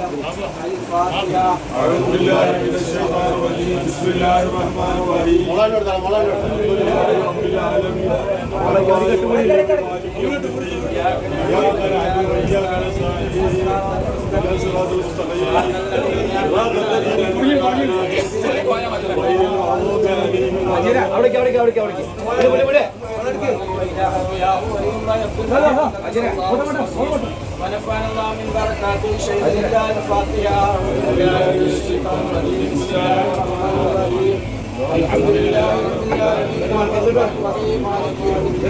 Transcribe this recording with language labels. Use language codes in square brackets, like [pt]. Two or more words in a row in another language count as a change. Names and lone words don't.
[ar] أعوذ بالله من الشيطان الرجيم. بسم الله الرحمن الرحيم. الحمد لله رب العالمين. إياك نعبد وإياك نستعين. اهدنا الصراط المستقيم. صراط الذين أنعمت ونفعنا الله من بركاته شيء لله الفاتحة. الحمد لله رب العالمين الرحيم مالك يوم الدين.